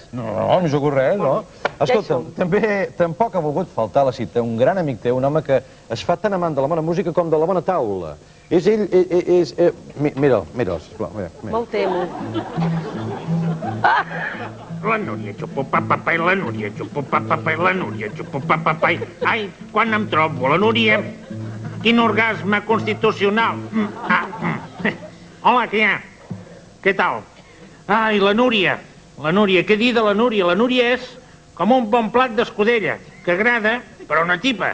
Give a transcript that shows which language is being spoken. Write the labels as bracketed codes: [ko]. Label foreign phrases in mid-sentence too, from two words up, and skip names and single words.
[ca] No m'hi jugo res, no. Escolta'm, tampoc ha volgut faltar a la cita un gran amic teu, un home que es fa tan amant de la bona música com de la bona taula. És ell, mira'l, sisplau. Me'l temo. La Núria, xupo-pa-pa-pa, i la Núria, xupo-pa-pa-pa, i la Núria, xupo-pa-pa-pa. Ai, quan em trobo la Núria, quin orgasme constitucional. Hola, què hi ha? Què tal? Ai, la Núria, què dir de la Núria? La Núria és com un bon plat d'escudella, que agrada, però no tipa.